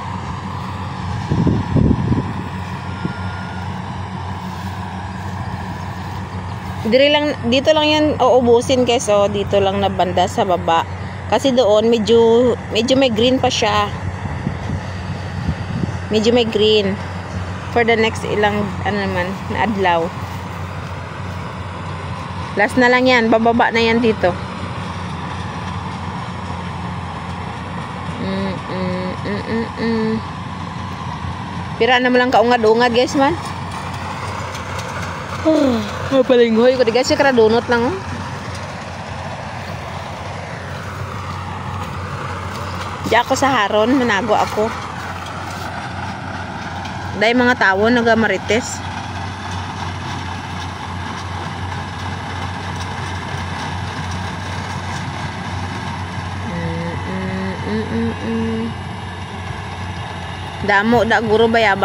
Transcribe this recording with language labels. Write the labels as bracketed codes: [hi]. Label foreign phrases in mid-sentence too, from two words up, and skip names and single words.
[tl] Dito lang yan uubusin guys oh, dito lang na banda sa baba. Kasi doon medyo may green pa siya. Medyo may green [en] for the next [tl] ilang ano naman na adlaw. Last na lang yan, bababa na yan dito. [hil] Pira na mo lang kaungad-ungad guys man. Palinghoy ko di guys, kaya donut lang oh. Di ako sa haron, manago ako. [tl] Dahil mga tao nagamarites. [hil] Damo da guro bayaba.